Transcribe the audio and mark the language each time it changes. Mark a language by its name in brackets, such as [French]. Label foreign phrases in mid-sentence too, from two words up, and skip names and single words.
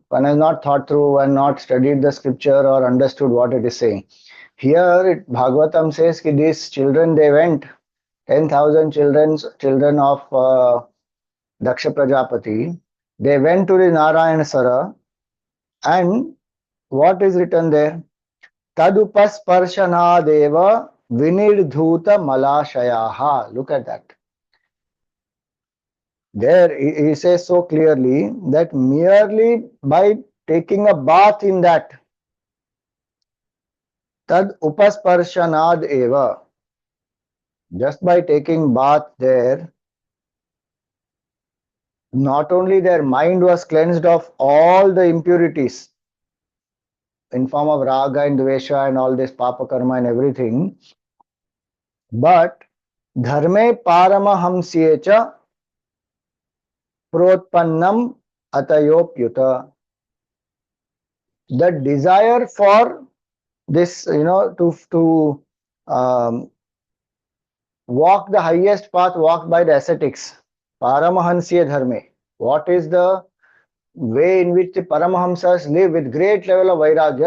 [English] One has not thought through and not studied the scripture or understood what it is saying. Here Bhagavatam says that these children, they went, 10,000 children of Daksha Prajapati, they went to the Narayana Sara, and what is written there? [Sanskrit] तदुपस्पर्शनादेव विनिर्धूत मलाशयाः. [English] Look at that. There he says so clearly that merely by taking a bath in that, [Sanskrit] तद् उपस्पर्शनाद् एव, [English] just by taking bath there, not only their mind was cleansed of all the impurities in form of raga and dvesha and all this [Sanskrit] पाप कर्म [English] and everything, but [Sanskrit] धर्मे परमहंस्येच प्रोत्पन्नम् अतयोप्युत. [English] the desire for this, to walk the highest path walked by the ascetics, [Sanskrit] परमहंसीय धर्मे. [English] What is the way in which the Paramahamsas live with great level of vairagya?